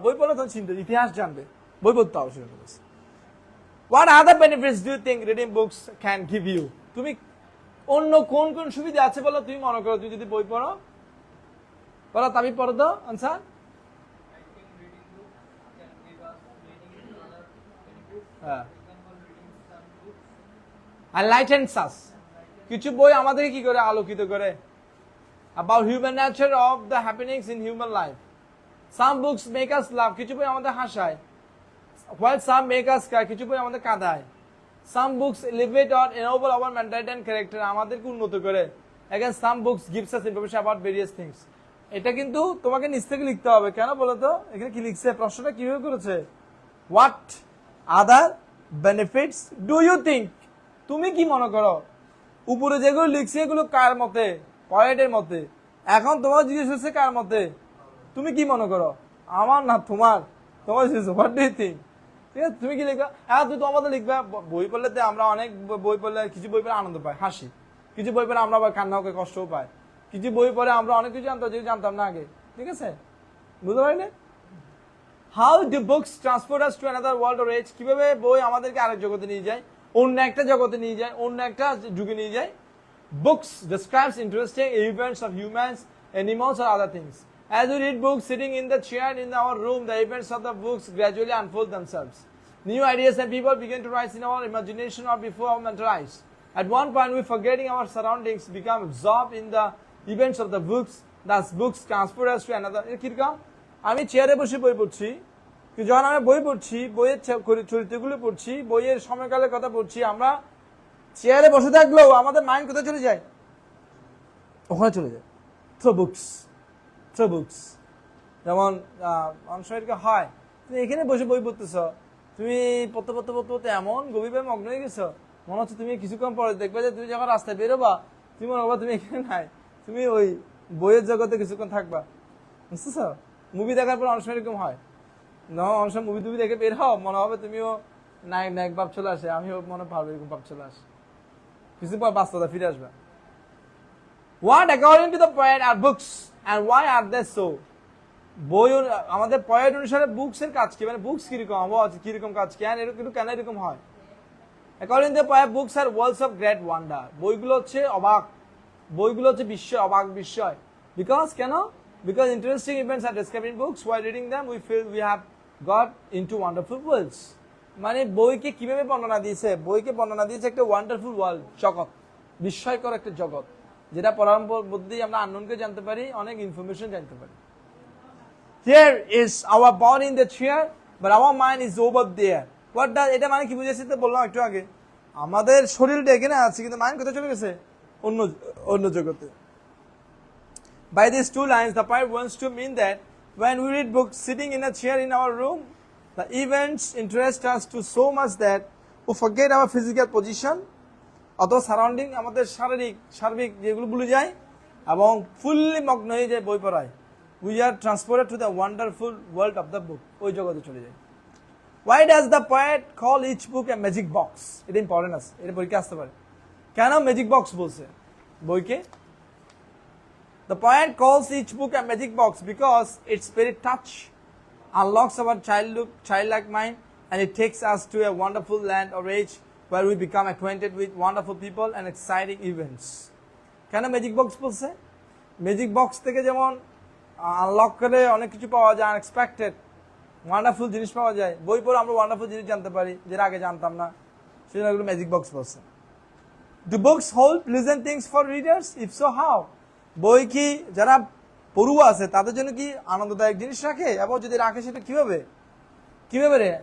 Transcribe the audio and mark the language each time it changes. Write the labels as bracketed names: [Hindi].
[Bangla] বই পড়ো তখন চিনবে, ইতিহাস জানবে, বই পড়তে হবে। [English] What other benefits do you think reading books can give you? [Bangla] তুমি অন্য কোন কোন সুবিধা আছে বলো তুমি মনে করো তুমি যদি বই পড়ো? বলো, তাবিব পড়ো তো আনসার। [English] হ্যাঁ, enlightens us, [Bangla] কিছু বই আমাদেরকে কি করে আলোকিত করে, [English] about human nature of the happenings in human life. Some books make us laugh, [Bangla] কিছু বই আমাদের হাসায়, [English] while some make us cry, [Bangla] কিছু বই আমাদের কাঁদায়. [English] Some books elevate or ennoble our mentality and character, [Bangla] আমাদেরকে উন্নত করে. [English] Again, some books gives us information about various things. [Bangla] এটা কিন্তু তোমাকে নিজ থেকে লিখতে হবে, কেন বলো তো? এখানে কি লিখছে, প্রশ্নটা কিভাবে করেছে? [English] What other benefits do you think? [Bangla] তুমি কি মনে করো? উপরে যেগুলো লিখছে এগুলো কার মতে? পয়েটের মতে। এখন তোমার জিজ্ঞেস হচ্ছে কার মতে? তুমি কি মনে করো? আমার না তোমার, তোমার জিজ্ঞেস [English] What do you think. [Bangla] ঠিক আছে, তুমি কি লিখবা? হ্যাঁ, তুই তো আমাদের লিখবা। বই পড়লে আমরা অনেক বই পড়লে কিছু বই পড়ে আনন্দ পাই, হাসি, কিছু বই পড়ে আমরা আবার কান্নাও করে কষ্টও পাই, কিছু বই পড়ে আমরা অনেক কিছু জানতাম যেগুলো জানতাম না আগে। ঠিক আছে, বুঝতে পারলে? [English] how do books transport us to another world or age, [Bangla] কিভাবে বই আমাদেরকে আরেক জগতে নিয়ে যায়, অন্য একটা জগতে নিয়ে যায়, অন্য একটা যুগে নিয়ে যায়। [English] Books describes interesting events of humans, animals or other things. As we read books sitting in the chair in our room, the events of the books gradually unfold themselves. New ideas and people begin to rise in our imagination or before our mental eyes. At one point, we forgetting our surroundings, become absorbed in the events of the books. Thus, books transport us to another. [Bangla] কিরকম? আমি চেয়ারে বসে বই পড়ছি, যখন আমি বই পড়ছি, বইয়ের চরিত্রগুলো পড়ছি, বইয়ের সময়কালের কথা পড়ছি, আমরা চেয়ারে বসে থাকলেও আমাদের মাইন্ড কোথায় চলে যায়? ওখানে চলে যায়। থ্রো বুকস, যেমন অনেক সময় হয়, তুমি এখানে বসে বই পড়তেছ, তুমি পড়তে এমন গভীরভাবে মগ্ন হয়ে গেছো, মনে হচ্ছে তুমি কিছুক্ষণ পরে দেখবে যে তুমি যখন রাস্তায় বেরোবা, তুমি মনে করবা তুমি এখানে নাই, তুমি ওই বইয়ের জগতে কিছুক্ষণ থাকবা, বুঝতেছ? মুভি দেখার পর অনেক সময় এরকম হয়, অনেক সময় মুভি টুভি দেখে বের হও, মনে হবে তুমিও নায়ক ভাব চলে আসে, আমিও মনে পারবো এরকম ভাব চলে আসে, কিছু পর বাস্তবতা ফিরে আসবে। [English] What according to the poet are books and why are they so? [Bangla] বই আমাদের পয়েট অনুসারে বুকস এর কাজ কি, মানে বুকস কিরকম, কিরকম কাজ, কেন এরকম হয়? [English] According to the poet, books are worlds of great wonder. [Bangla] বইগুলো হচ্ছে অবাক, বইগুলো হচ্ছে অবাক বিস্ময়। [English] Because কেন? Because interesting events are described in books. While reading them, we feel we have got into wonderful worlds. [Bangla] মানে বইকে কিভাবে বর্ণনা দিয়েছে? বইকে বর্ণনা দিয়েছে একটা ওয়ান্ডারফুল ওয়ার্ল্ড, জগৎ, বিস্ময়কর একটা জগৎ, যেটা পড়ার মধ্যেই আমরা আনন্দকে জানতে পারি, অনেক ইনফরমেশন জানতে পারি। [English] Here is our body in the chair, but our mind is over there. What does [Bangla] এটা মানে কি বুঝেছি তো বললাম একটু আগে, আমাদের শরীরটা এখানে আছে কিন্তু মাইন্ড কোথায় চলে গেছে? অন্য জগতে। [English] By these two lines, the poet wants to mean that when we read books sitting in a chair in our room, the events interest us to so much that we forget our physical position, [Bangla] অথবা surrounding, আমাদের সার্বিক যেগুলো ভুলে যায় এবং fully মগ্ন হয়ে যায় বই পড়ায়। [English] We are transported to the wonderful world of the book, [Bangla] ওই জগতে চলে যায়। [English] Why does the poet call each book a magic box? [Bangla] এটা ইম্পর্টেন্ট আছে, এটা পরীক্ষা আসতে পারে। কেন ম্যাজিক বক্স বলছে বইকে? [English] The poet calls each book a magic box because its very touch unlocks our childlike mind, and it takes us to a wonderful land or age where we become acquainted with wonderful people and exciting events. [Bangla] কেন magic box বলছে? Magic box থেকে যেমন unlock করে অনেক কিছু পাওয়া যায়, unexpected wonderful জিনিস পাওয়া যায়, বই পড়ে আমরা ওয়ান্ডারফুল জিনিস জানতে পারি যেটা আগে জানতাম না, সেজন্য এগুলো ম্যাজিক বক্স বলছে। [English] Do books hold pleasant things for readers? If so, how? [Bangla] বই কি যারা পড়ুয়া আছে তাদের জন্য কি আনন্দদায়ক জিনিস রাখে, এবং যদি রাখে সেটা কিভাবে রে?